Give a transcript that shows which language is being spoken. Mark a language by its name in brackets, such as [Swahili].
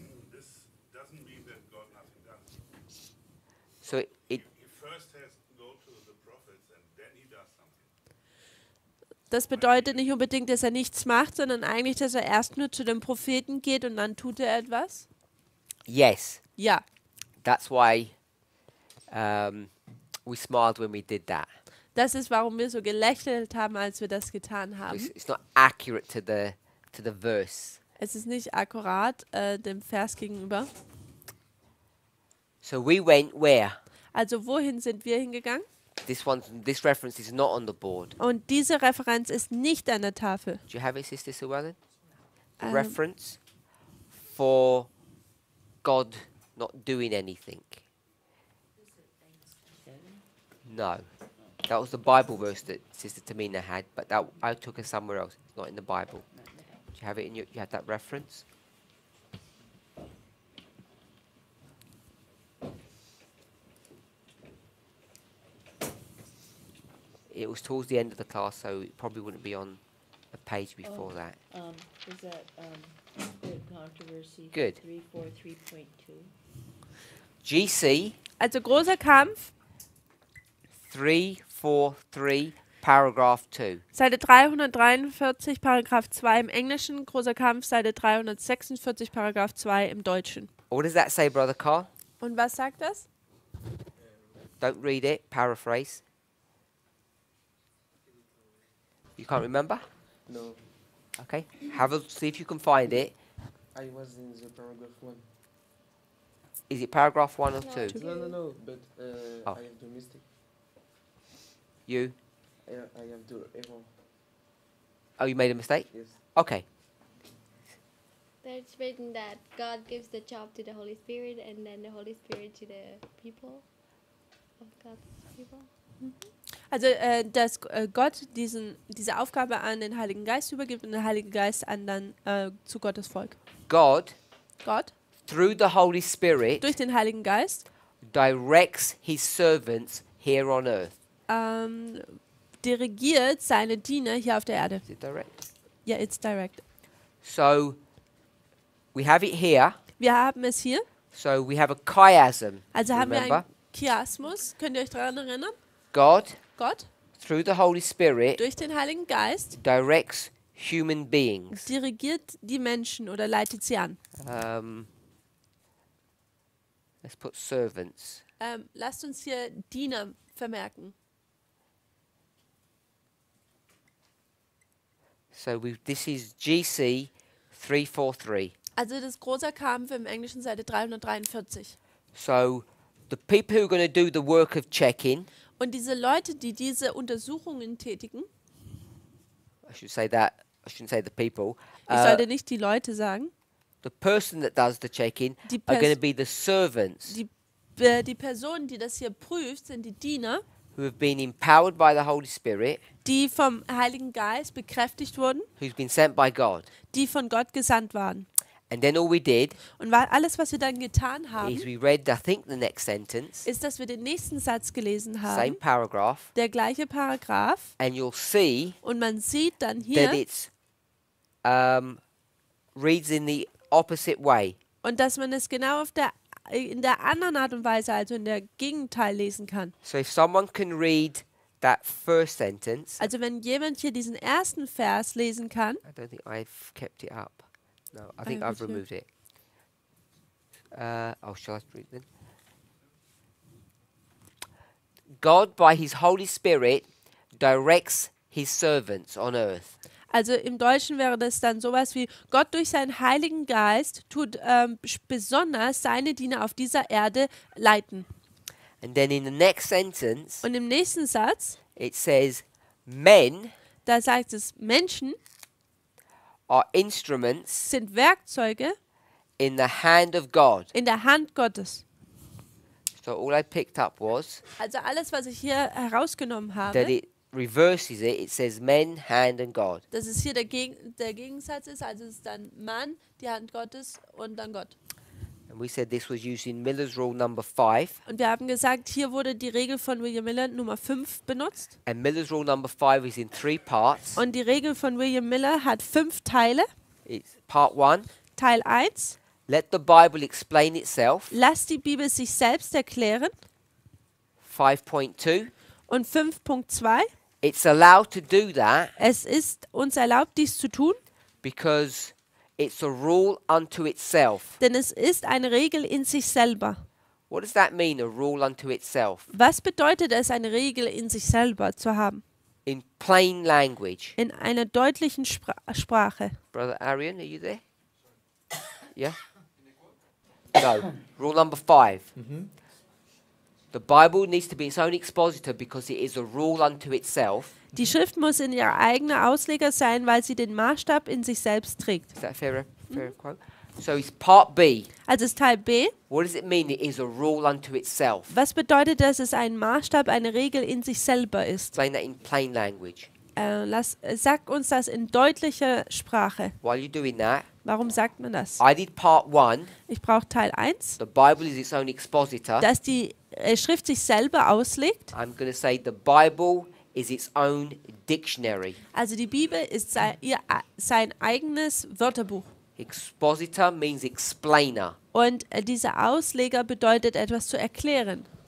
[English] This doesn't mean that God nothing does. So it He first has to go to the prophets and then he does something. [German] Das bedeutet nicht unbedingt, dass er nichts macht, sondern eigentlich, dass er erst nur zu den Propheten geht und dann tut er etwas. [English] yes, [German] Ja, [English] that's why we smiled when we did that. [German] das ist, warum wir so gelächelt haben, als wir das getan haben. [English] It's not accurate to the verse. [German] Es ist nicht akkurat dem Vers gegenüber. [English] So we went where? [German] Also wohin sind wir hingegangen? [English] This reference is not on the board. [German] Und diese Referenz ist nicht an der Tafel. [English] Do you have it, Sister Suwellen? The Um, reference for God not doing anything. No. That was the Bible verse that Sister Tamina had, but that I took it somewhere else. It's not in the Bible. Do you have it in you have that reference? It was towards the end of the class, so it probably wouldn't be on a page before that. Is that Spirit Controversy Good. 343.2? GC [German] Also großer Kampf, [English] 343, paragraph 2. [German] Seite 343, Paragraph 2 im Englischen, großer Kampf, Seite 346, Paragraph 2 im Deutschen. [English] What does that say, Brother Carl? [German] Und was sagt das? [English] Don't read it, paraphrase. You can't remember? No, Okay. Have a see if you can find it. I was in the paragraph 1. Is it paragraph 1 or No, 2? No, but Oh. I have the mistake. You? I have the error. Oh, you made a mistake? Yes. Okay. There's written that God gives the job to the Holy Spirit and then the Holy Spirit to the people of God's people. [German] Also, dass Gott diese Aufgabe an den Heiligen Geist übergibt und der Heilige Geist dann zu Gottes Volk. [English] God, [German] Gott, [English] through the Holy Spirit, [German] durch den Heiligen Geist, [English] directs his servants here on earth. [German] dirigiert seine Diener hier auf der Erde. [English] Is it direct? Ja, it's direct. So, we have it here. [German] Wir haben es hier. [English] So, we have a chiasm. [German] Also haben wir [English] Remember? [German] ein Chiasmus, könnt ihr euch daran erinnern? [English] God, [German] Gott [English] through the Holy Spirit, [German] durch den Heiligen Geist [English] directs human beings. [German] dirigiert die Menschen oder leitet sie an. [English] Let's put servants. [German] Lasst uns hier Diener vermerken. [English] So this is GC 343. [German] Also das große Kampf im Englischen Seite 343. [English] So the people who are going to do the work of checking, [German] Und diese Leute, die diese Untersuchungen tätigen, [English] I should say that, I shouldn't say the people. [German] ich sollte nicht die Leute sagen, [English] The person that does the checking [German] Die [English] are going [German] Pers- [English] to be the servants [German] die Personen, die das hier prüft, sind die Diener, [English] who have been empowered by the Holy Spirit, [German] die vom Heiligen Geist bekräftigt wurden, [English] who's been sent by God. [German] die von Gott gesandt waren. [English] And then all we did [German] Und alles, was wir dann getan haben, [English] is we read, I think, the next sentence, [German] ist, dass wir den nächsten Satz gelesen [English] same [German] haben, [English] paragraph, [German] der gleiche Paragraph, [English] and you'll see [German] und man sieht dann [English] that [German] hier, [English] it's reads in the opposite way. [German] und dass man es genau in der anderen Art und Weise, also in der Gegenteil lesen kann. [English] So if someone can read that first sentence, [German] Also wenn jemand hier diesen ersten Vers lesen kann, [English] I don't think I've kept it up. No, I think have I've it here. removed it. Shall I read then? God, by His Holy Spirit, directs His servants on earth. [German] also im Deutschen wäre das dann sowas wie, Gott durch seinen Heiligen Geist tut besonders seine Diener auf dieser Erde leiten. [English] And then in the next sentence, [German] Und im nächsten Satz, [English] it says, men [German] da sagt es, Menschen [English] are instruments [German] sind Werkzeuge [English] in the hand of God. [German] in der Hand Gottes. [English] So all I picked up was [German] Also alles, was ich hier herausgenommen [English] that [German] habe, [English] it reverses it. It says men, hand, and God. [German] dass es hier der Gegensatz ist, also es ist dann Mann, die Hand Gottes und dann Gott. [English] And we said this was used in Miller's Rule number 5. [German] Und wir haben gesagt, hier wurde die Regel von William Miller Nummer 5 benutzt. [English] And Miller's Rule number 5 is in 3 parts. [German] Und die Regel von William Miller hat 5 Teile. [English] It's part 1. [German] Teil 1, [English] Let the Bible explain itself. [German] lass die Bibel sich selbst erklären. [English] 5.2. [German] Und 5.2, [English] It's allowed to do that [German] es ist uns erlaubt, dies zu tun, [English] because it's a rule unto itself. [German] denn es ist eine Regel in sich selber. [English] What does that mean, a rule unto itself? [German] Was bedeutet es, eine Regel in sich selber zu haben? [English] In plain language. [German] In einer deutlichen Sprache. [English] Brother Arian, are you there? Yeah? No. Rule number 5. The Bible needs to be its own expositor because it is a rule unto itself. [German] Die Schrift muss in ihr eigener Ausleger sein, weil sie den Maßstab in sich selbst trägt. [English] Is that a fair quote? So it's part B. [German] Also ist Teil B. [English] What does it mean it is a rule unto itself? [German] Was bedeutet, dass es ein Maßstab, eine Regel in sich selber ist? [English] Explain that in plain language. [German] Sag uns das in deutlicher Sprache. [English] While you're doing that, [German] Warum sagt man das? [English] I did part 1. [German] Ich brauche Teil 1, [English] The Bible is its own expositor. [German] dass die Schrift sich selber auslegt. [English] I'm going to say the Bible is its own dictionary. [German] Also die Bibel ist sein eigenes Wörterbuch. [English] Expositor means explainer. [German] Und dieser Ausleger bedeutet etwas zu erklären.